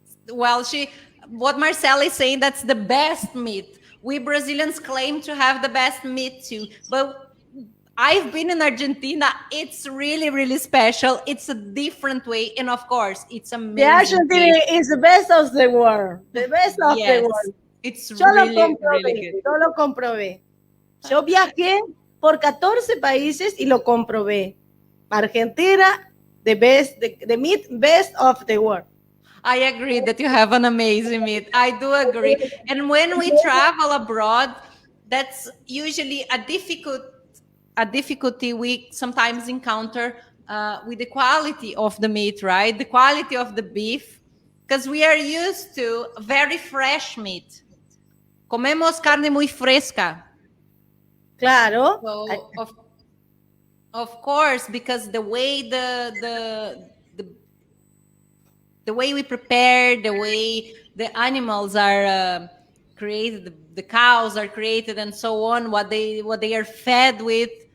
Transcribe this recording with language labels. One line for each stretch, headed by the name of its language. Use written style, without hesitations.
English: Well, what Marcela is saying, that's the best meat. We Brazilians claim to have the best meat too, but I've been in Argentina. It's really, really special. It's a different way, and of course, it's amazing. The Argentina is the best of the world. The best of the world. It's
Spanish: Yo
English: really,
Spanish: lo
English: really good.
Spanish: Yo lo comprobé. Yo viajé por 14 países y lo comprobé.
English: Argentina, the best, the meat best of the world. I agree that you have an amazing meat. I do agree. And when we travel abroad, that's usually a difficulty we sometimes encounter with the quality of the meat, right? The quality of the beef, because we are used to very fresh meat.
Spanish: Comemos carne muy fresca. Claro.
English: So, of course, because the way the way we prepare, the way the animals are created, the cows are created, and so on, what they are fed with.